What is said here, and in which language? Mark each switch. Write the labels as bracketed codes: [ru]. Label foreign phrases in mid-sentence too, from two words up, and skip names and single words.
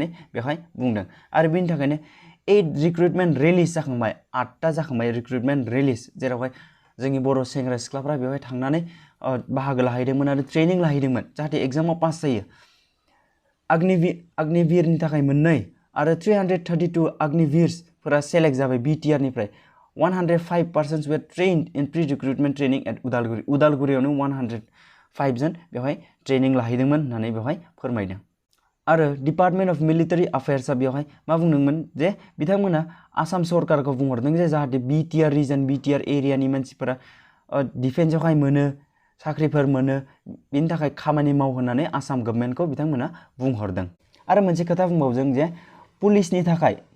[brx] बेवहाय बुंदों आरो बिनि थाखायनो 8 [en] recruitment release [brx] जाखांबाय 8टा जाखांबाय [en] recruitment release [brx] जेरावहाय जोंनि बर' सेंग्रा सिख्लाफ्रा बेवहाय थांनानै बाहागो लाहैदोंमोन आरो ट्रेनिं लाहैदोंमोन जाहाथे एग्जामाव पास जायो अग्निवीरनि थाखाय 2 आरो 332 अग्निवीर्सफोरा सेलेक्ट जाबाय BTR निफ्राय 105 [en] persons were trained in pre-recruitment training at [brx] उदालगुरियावनो 105 जन बेवहाय ट्रेनिं लाहैदोंमोन होननानै बेवहाय फोरमायदों आरो [en] Department of Military Affairs [brx] बेवहाय मा बुंदोंमोन जे बिथांमोना आसाम सरकारखौ बुंहरदों जे जाहाथे BTR रिजन BTR एरियानि मानसिफोरा डिफेन्सआवहाय मोनो साख्रिफोर मोनो बिनि थाखाय खामानि माव होननानै आसाम गभर्नमेन्टखौ बिथांमोना बुंहरदों आरो मोनसे खोथा बुंबावदों जे पुलिसनि थाखाय